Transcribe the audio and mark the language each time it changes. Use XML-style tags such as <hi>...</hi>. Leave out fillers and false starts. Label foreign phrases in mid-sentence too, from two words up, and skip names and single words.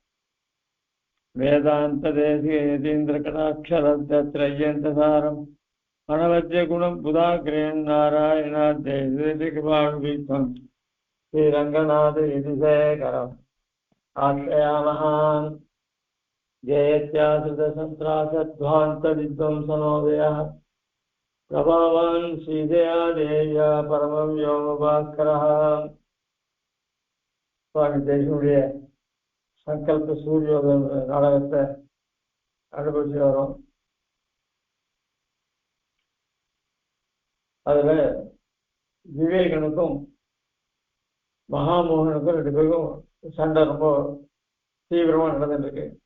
<sa>वेदान्तदेशीयतीन्द्रकटाक्षरत्रय्यन्तसारम् अनवद्यगुणं बुधाग्रेण नारायणाद्यैर्कृपाणुभीतं श्रीरङ्गनाथयतिशेखरम् आश्रयामः जयत्याश्रितसन्त्रासध्वान्तविध्वंसनोदयः प्रभावान् श्रीदया देव्या परमं व्योमभास्करः</sa> <ta>சுவாமி தேசியுடைய சங்கல்ப சூரியோதயம் நாடகத்தை அனுபவிச்சு வரோம். அதுல விவேகனுக்கும் மகாமோகனுக்கும் ரெண்டு பேருக்கும் சண்டை ரொம்ப தீவிரமா நடந்துருக்கு.</ta>